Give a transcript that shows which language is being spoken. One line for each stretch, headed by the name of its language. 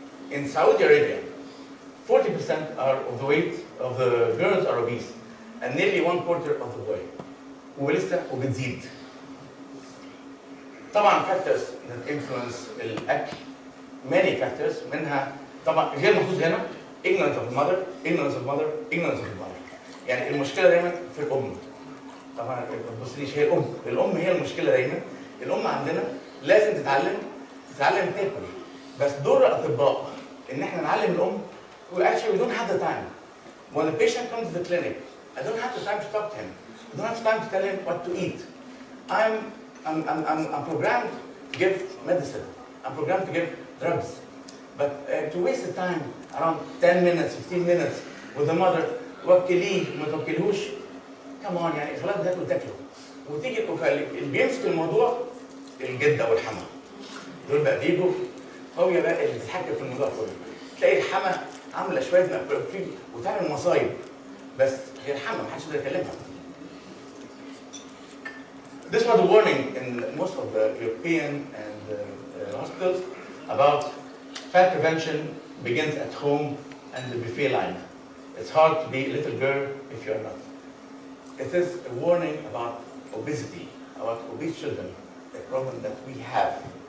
English: In Saudi Arabia, 40% of the weight of the girls are obese, and nearly 1/4 of the boy.
Arabic: ولسه وبتزيد. طبعا
English: factors that influence الأكل many factors
Arabic: منها طبعا غير محطوط هنا
English: ignorance of the mother, ignorance of mother, ignorance of the mother.
Arabic: يعني المشكلة دايما في الأم. طبعا ما تبصليش هي الأم هي المشكلة دايما. الأم عندنا لازم تتعلم تاكل. بس دور الأطباء إن احنا نعلم الأم
English: we don't have the time. When the patient comes to the clinic, I don't have the time to talk to him. I don't have time to tell him what to eat. I'm programmed to give medicine. I'm programmed to give drugs. But to waste the time around 10 minutes, 15 minutes with the mother,
Arabic: وكليه ما توكلهوش،
English: come on
Arabic: يعني خلاص تاكله. وتيجي اللي بيمسك الموضوع الجدة والحما. دول بقى بيجوا هو بقى اللي بيتحكم في الموضوع كله. تلاقي الحما عامله شويه مقفول وتعمل مصايب. بس هي الحما محدش يقدر يكلمها.
English: This was a warning in most of the European and hospitals about fat prevention begins at home and the buffet line. It's hard to be a little girl if you're not. It is a warning about obesity, about obese children, a problem that we have.